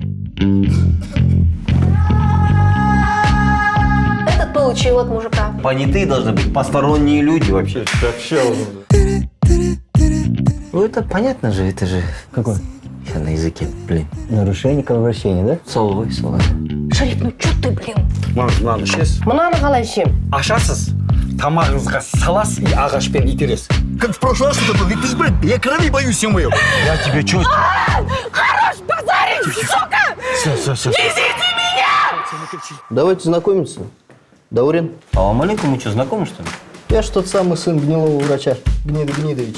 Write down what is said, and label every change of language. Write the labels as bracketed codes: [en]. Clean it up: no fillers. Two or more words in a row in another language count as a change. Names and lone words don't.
[ru] Этот получил от мужика. Понятые должны быть посторонние люди вообще. Ну это понятно же, это же... Какой? Я на языке, блин. Нарушение кровообращения, да? Соловой. Шарик, ну чё ты, блин? [kk] Мынаны ішесіз. Мынаны қалай ішем? Ашасыз, тамағыңызға саласыз и ағашпен итересіз. [ru] Как в прошлый раз это было, ведь ты же, блядь, я крови боюсь, ё-моё. Я тебе чё? Хорош позорить, сука! Все. Давайте знакомиться. Даурин. [ar] سلام عليكم, [ru] мы что, знакомы, что ли? Я ж тот самый сын гнилого врача, Гнида Гнидович.